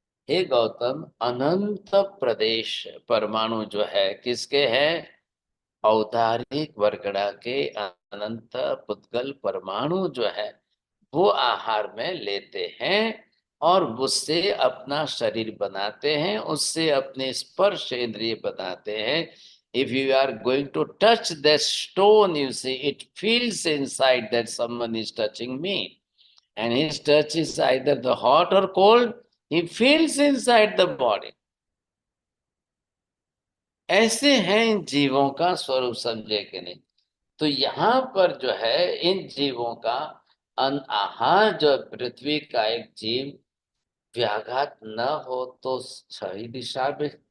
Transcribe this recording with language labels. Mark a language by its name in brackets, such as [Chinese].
[Hindi] हे गौतम, अनंत प्रदेश परमाणु जो है किसके हैं? औदारिक वर्गणा के अनंत पुद्गल परमाणु जो है वो आहार में लेते हैं और उससे अपना शरीर बनाते हैं, उससे अपने स्पर्श इंद्रिय बनाते हैं। [English] If you are going to touch that stone, you see, it feels inside that someone is touching me, and his touch is either the hot or cold. He feels inside the body. [Hindi] ऐसे हैं इन जीवों का स्वरूप, समझे कि नहीं? तो यहाँ पर जो है इन जीवों का आहार जो पृथ्वी का एक जीव व्याघात न हो तो सही दिशा में।